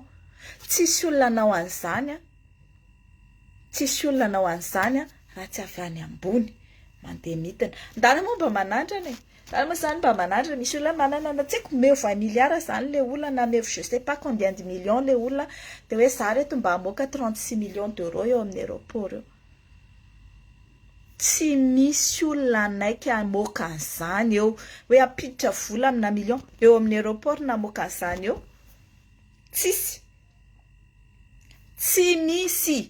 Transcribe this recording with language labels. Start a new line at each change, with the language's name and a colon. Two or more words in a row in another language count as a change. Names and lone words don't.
Malagasy: Tsisy olona nanao an'izany. Tsisy olona nanao an'izany raha tsy avy any ambony mandeha midina. Ndana moa mba manandrana e. Ndana moa zany mba manandrana, misy olona manana na tsy haiko meo 20 milliards zany le olona na meo
French: je sais pas combien de millions
Malagasy: le olona dia hoe za reto mba hamoaka 36
French: millions d'euros
Malagasy: eo amin'ny aéroport eo. Tsy misy olona anaiky hamoaka an'izany eo hoe ampiditra vola amina million eo amin'ny aéroport namoaka an'izany eo. Tsy misy.